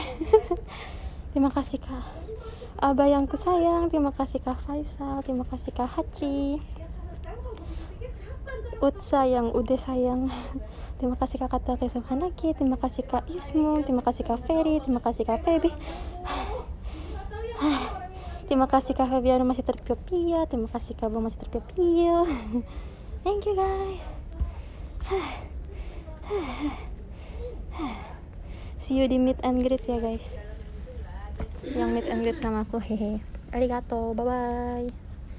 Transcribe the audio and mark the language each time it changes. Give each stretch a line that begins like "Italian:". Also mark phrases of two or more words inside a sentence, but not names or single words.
Indonesian: Terima kasih Kak Abah yang ku sayang, terima kasih Kak Faisal, terima kasih Kak Haci, Utsa yang udah sayang. Terima kasih Kak Kata Kesem Hanaki, terima kasih Kak Ismu, terima kasih Kak Ferry, terima kasih Kak Feby. Terima kasih Kak Febiano masih terpio-pio, terima kasih Kak Bo masih terpio-pio.
English: Thank you guys. See you di meet and greet ya guys.
Indonesian: Yang
English: meet and greet
Indonesian: sama aku, hehe.
English: Arigato, bye bye.